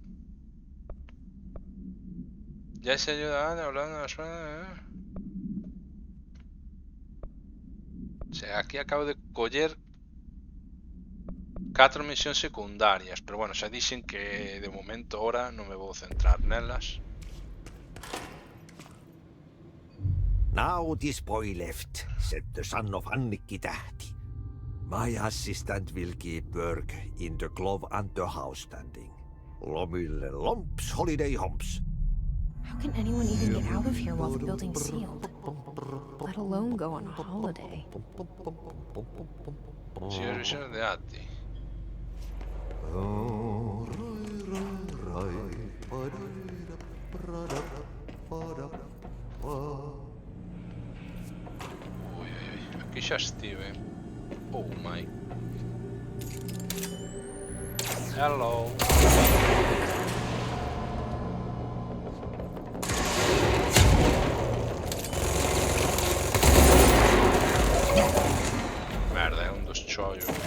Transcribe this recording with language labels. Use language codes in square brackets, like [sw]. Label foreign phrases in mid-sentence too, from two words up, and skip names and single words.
[es] Ya se ayuda hablando de las plantas. O sea, [gl] aquí acabo de coller 4 misións secundarias, pero bueno, xa dixen que de momento ahora non me vou centrar nelas. [en] Now this boy left, said the son of Annikki Tähti. My assistant will keep work in the glove and the house standing. Lomille lomps, holiday humps. How can anyone even get out of here while the building's sealed? Let alone go on a holiday. [gl] Signor Vicino de Atti. Ui, aquí xa estive. [en] Oh my. Hello. [gl] Merda, é un dos chollos.